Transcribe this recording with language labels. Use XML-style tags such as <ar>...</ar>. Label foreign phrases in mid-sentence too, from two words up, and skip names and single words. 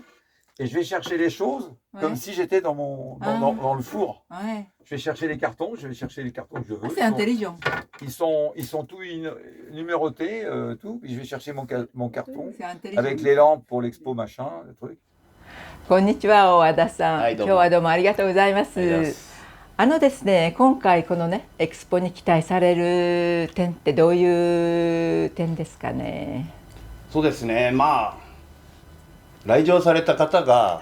<fr>Et je vais chercher les choses comme si j'étais dans le four. Ouais. Je vais chercher les cartons, que je veux. C'est intelligent. Ils sont tous numérotés, tout. Puis je vais chercher mon carton C'est intelligent. avec les lampes pour l'expo machin, le truc.</fr> <ja>こんにちは、大和田さん。はいどうも今日はどうもありがとうございます。ありがとうございますですね、今回このね、エクスポに期待される点ってどういう点ですかね。そうですね、まあ来場された方が</ja>